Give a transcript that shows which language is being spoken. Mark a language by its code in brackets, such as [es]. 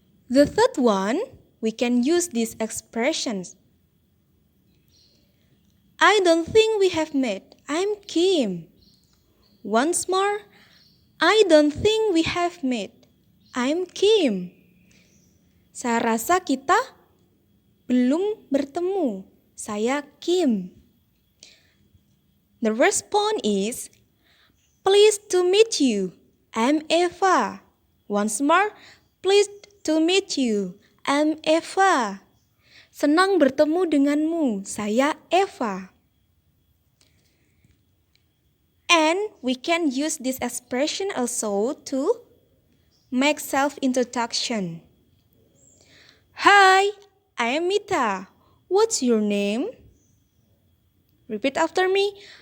[en] The third one, we can use these expressions. I don't think we have met. I'm Kim. Once more, I don't think we have met. I'm Kim. [id] Saya rasa kita belum bertemu. Saya Kim. [en] The response is, pleased to meet you. I'm Eva. Once more, pleased to meet you. I'm Eva. [id] Senang bertemu denganmu. Saya Eva. [en] And we can use this expression also to make self-introduction. Hi, I am Mita. What's your name? Repeat after me.